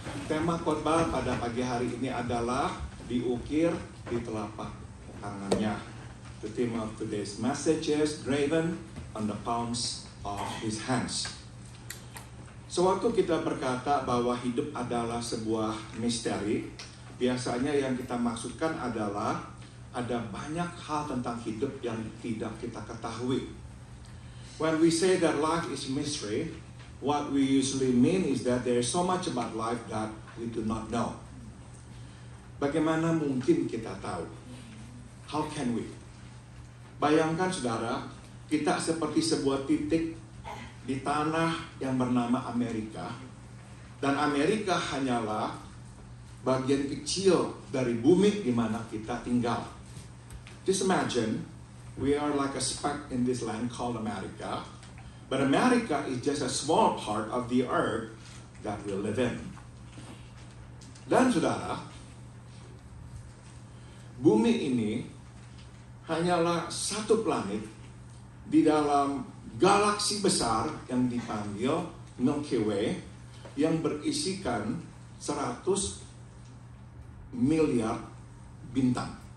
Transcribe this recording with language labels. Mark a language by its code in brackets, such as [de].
[id] Tema khotbah pada pagi hari ini adalah diukir di telapak tangannya. [en] The theme of today's message is graven on the palms of His hands. [id] Sewaktu kita berkata bahwa hidup adalah sebuah misteri, biasanya yang kita maksudkan adalah ada banyak hal tentang hidup yang tidak kita ketahui. [en] When we say that life is mystery, what we usually mean is that there is so much about life that we do not know. [id] Bagaimana mungkin kita tahu? [en] How can we? [id] Bayangkan saudara, kita seperti sebuah titik di tanah yang bernama Amerika, dan Amerika hanyalah bagian kecil dari bumi di mana kita tinggal. [en] Just imagine, we are like a speck in this land called America, but America is just a small part of the earth that we live in. [id] Dan saudara, bumi ini hanyalah satu planet di dalam galaksi besar yang dipanggil Milky Way, yang berisikan 100 miliar bintang.